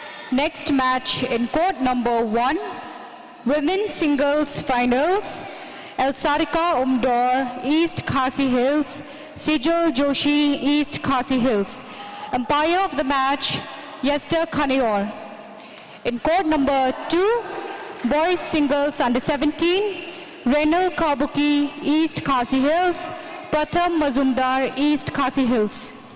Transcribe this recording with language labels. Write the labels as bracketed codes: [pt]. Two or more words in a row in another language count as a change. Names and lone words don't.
[en] Next match in court number 1, women's singles finals, Elsarika Umdor, East Khasi Hills, Sejal Joshi, East Khasi Hills. Umpire of the match, Yester Khanior. In court number 2, boys singles under 17, Renal Kabuki, East Khasi Hills, Pratham Mazumdar, East Khasi Hills.